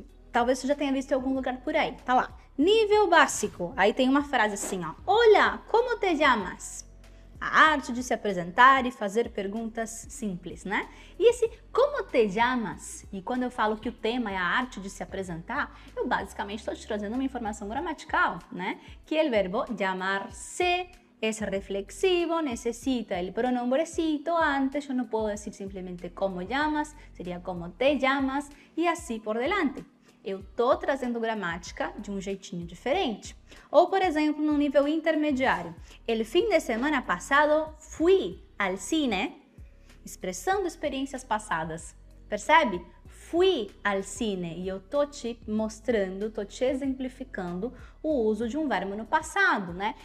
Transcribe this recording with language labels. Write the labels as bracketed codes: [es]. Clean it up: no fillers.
[pt] Talvez você já tenha visto em algum lugar por aí, tá lá. Nível básico, aí tem uma frase assim, ó. Olá, [es] como te llamas? [pt] A arte de se apresentar e fazer perguntas simples, né? E esse [es] como te llamas? [pt] E quando eu falo que o tema é a arte de se apresentar, eu basicamente estou te trazendo uma informação gramatical, né? Que o verbo [es] llamar-se es reflexivo, necesita el pronombrecito antes, yo no puedo decir simplemente como llamas, sería como te llamas y así por delante. [pt] Eu tô trazendo gramática de um jeitinho diferente. Ou, por exemplo, no nível intermediário. [es] El fin de semana pasado fui al cine, [pt] expressando experiências passadas. Percebe? [es] fui al cine. [pt] E eu tô te mostrando, tô te exemplificando o uso de um verbo no passado, né?